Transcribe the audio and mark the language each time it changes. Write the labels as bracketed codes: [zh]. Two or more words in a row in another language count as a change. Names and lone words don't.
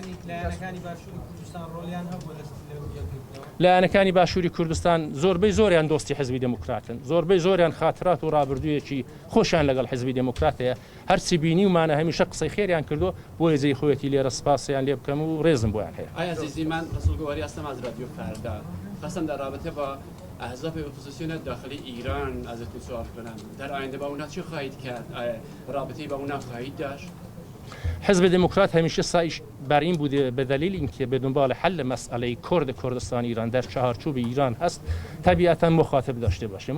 [ckb] لایەنەکانی باشووری کوردستان زۆربەی زۆریان دۆستی حزبی دموکراتن زۆربەی زۆریان خاترات و ڕابردوویەکی خۆشیان لەگەڵ حزبی دموکراتەیە هەرچی بینی ومانە هەمیشە قسەی خێریان کردو بۆ ێزەی خۆەتی لێرە سپاسیان لێ بکەم و ڕێزم بۆیان هەیە. [fa] آیا عزیزی من رسولگواری هستم از رادیو فردا خواستم در رابطه با احزاب اپوزیسیون داخلی ایران ازتون سوال کنم در آینده با اونها چه خواهید کرد رابطه‌ای با اونها خواهید داشت؟ حزب دموکرات همیشه سعیش بر این بوده به دلیل اینکه به دنبال حل مسئله کردستان ایران در چهارچوب ایران هست طبیعتا مخاطب داشته باشه.